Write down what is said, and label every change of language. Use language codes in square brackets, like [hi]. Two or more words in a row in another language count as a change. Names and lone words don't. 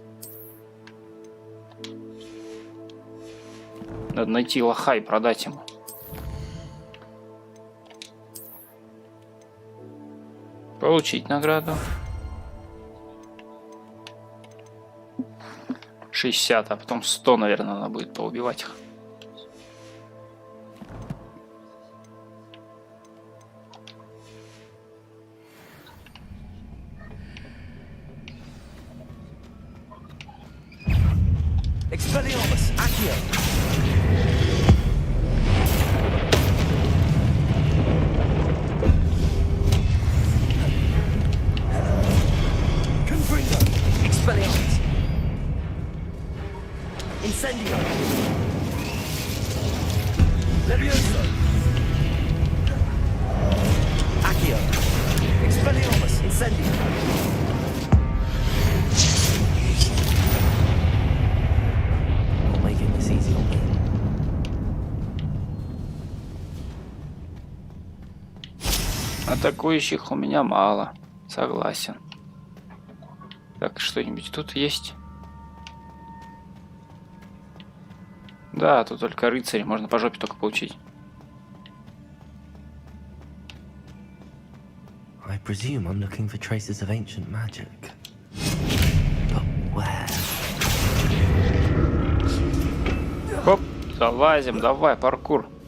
[ru] Надо найти лоха и продать ему. Получить награду. 60, а потом 100, наверное, надо будет поубивать их. [la] Expelliarmus, Accio. Confringo, Expelliarmus. Incendio. Levioso. Accio. Expelliarmus, Incendio. [ru] Атакующих у меня мало. Согласен. Так, что-нибудь тут есть? Да, тут только рыцари. Можно по жопе только получить. [en] I presume I'm looking for traces of ancient magic. But where? [ru] Хоп, залазим, давай, паркур.